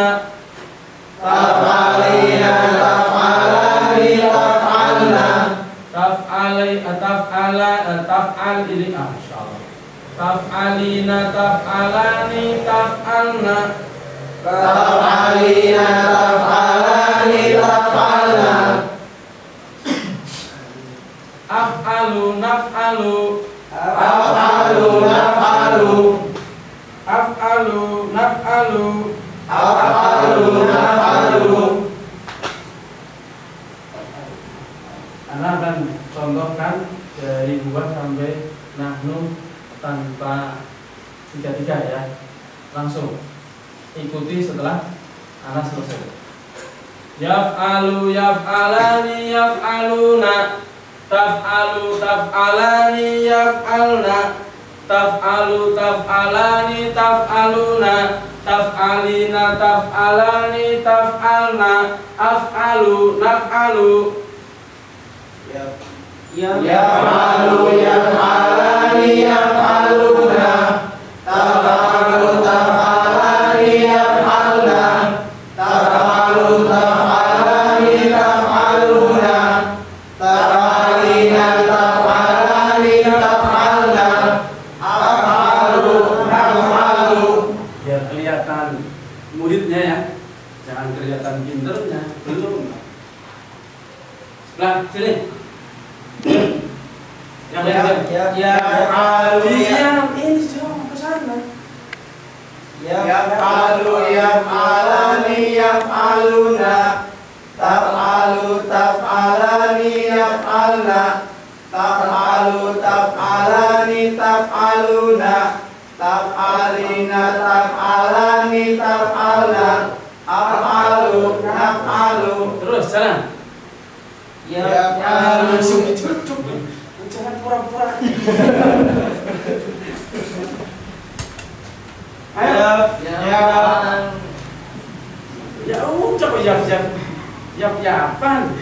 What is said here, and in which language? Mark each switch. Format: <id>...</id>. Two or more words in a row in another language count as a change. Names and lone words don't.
<ar>تفعلين، تفعلان، تفعلن.</ar> <id>Taf'al ini insyaallah.</id> <ar>تفعلين، تفعلان، تفعلن. تفعلين، تفعلان, taf'alna. أفعل، نفعل. أفعل، نفعل. أفعل، نفعل. أفعل، نفعل.</ar> <id>contohkan dari buah sampai nahnu tanpa tiga ya. Langsung ikuti setelah anak selesai.</id> <ar>يفعل يفعلان يفعلون، تفعل تفعلان يفعلن، تفعل تفعلان تفعلون، تفعلين تفعلان تفعلن، أفعل نفعل. يفعل يفعلان يفعلون، تفعل تفعلان يفعلن، تفعل تفعلان تفعلون، تفعلين تفعلان تفعلن، أفعل نفعل.</ar> <id>Biar kelihatan muridnya ya, jangan kelihatan pinternya. Belum. Sebelah sini. Yang lain.</id> <ar>Yaf'alu</ar> <id>Diam, ini jauh ke sana.</id> <ar>يفعل يفعلان يفعلون، تفعل تفعلان يفعلن، تفعل تفعلان تفعلون، تفعلين تفعلان تفعلن، أفعل نفعل.</ar> <id>Terus jalan.</id> <ar>Yaf'alu</ar> <id>Jangan pura-pura. Ayo. Ya udah kok yap-yapan.</id>